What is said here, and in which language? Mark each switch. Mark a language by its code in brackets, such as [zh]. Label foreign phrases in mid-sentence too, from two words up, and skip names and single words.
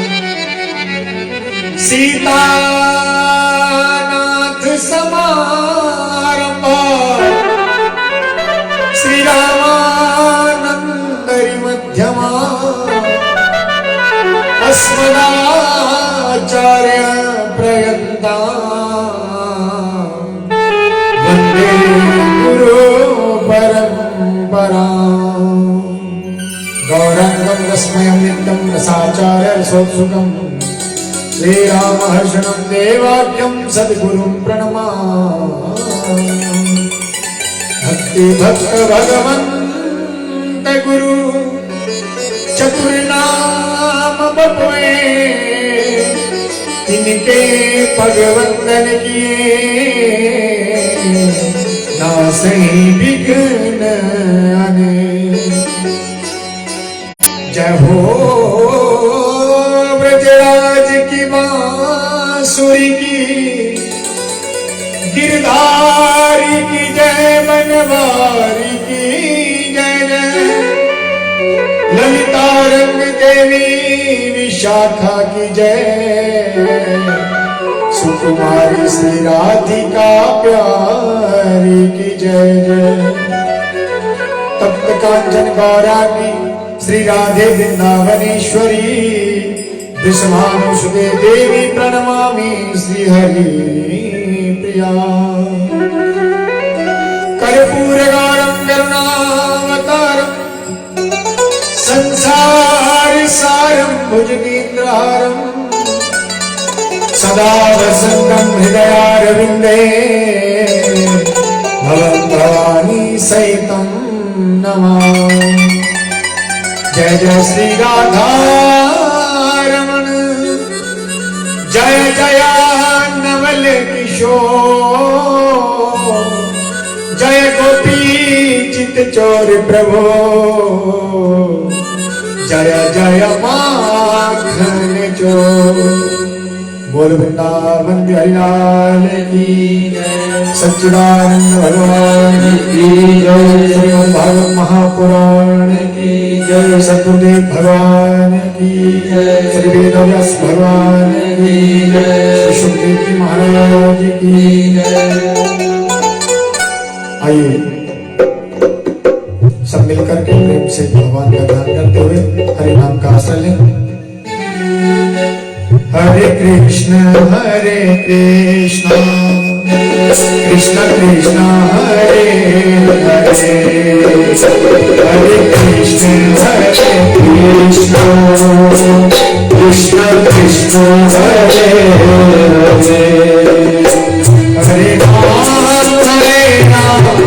[sa] सीतानाथ समारंभा श्रीरामानन्दरि मध्यमा अस्मदाचार्य पर्यन्तां वन्दे गुरु परम्परां। गौराङ्गं रसमयं नित्यं रसाचार्य रसोत्सुकं श्रीरामहर्षणं देवाख्यं सद्गुरुं प्रणमामि। [hi] भक्ति भक्त भगवन्त गुरु चतुर्नाम बपुए तिनके भगवंदन किए नासै विघ्न आने। जय हो ब्रजराज की बांसुरी की गिरधारी की जय बनवारी की जय जय। ललिता रंग देवी विशाखा की जय। सुकुमारी श्री राधिका प्यारी की जय जय। [sa] तप्त कांचन गौरांगी श्री राधे वृंदावनेश्वरी विषमानुसुते देवी प्रणमामि श्री हरि प्रिया। कर्पूर गौरं करुणावतारं संसार सारं भुजगेन्द्रहारं सदा वसन्तं हृदयारविन्दे भवं भवानी सहितं नमामि। [hi] जय जय श्री राधारमण जय जय नवल किशोर जय गोपी चित चोर प्रभो जय जय माखन चोर। बोल वृंदावन बिहारी लाल की जय। सच्चिदानंद भगवान की जय। श्रीमद् भागवत महापुराण की जय। सद्गुरुदेव भगवान की जय। श्री वेदव्यास भगवान की जय। श्री सुखदेव जी महाराज की जय। आइए सब मिलकर के प्रेम से भगवान का ध्यान करते हुए हरि नाम का आश्रय लें। [sa] हरे कृष्ण कृष्ण कृष्ण हरे हरे हरे कृष्ण कृष्ण कृष्ण हरे हरे हरे राम